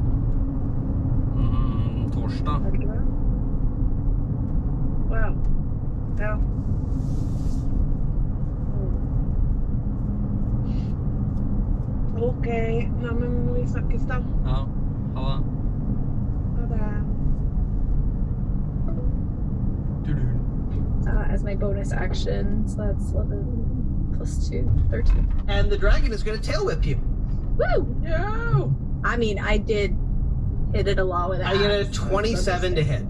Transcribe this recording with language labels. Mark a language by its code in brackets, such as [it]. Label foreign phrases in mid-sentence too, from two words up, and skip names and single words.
[no] Torsdag. er det ikke det? Åja. Ja. Ok, nei, men vi snakkes da. Ja. Ha det. Ha det. [en] As my bonus action, so that's 11 plus 2, 13. And the dragon is going to tail whip you. Woo! Yo! I mean, I did hit it a lot with I get a axe, so 27 to hit.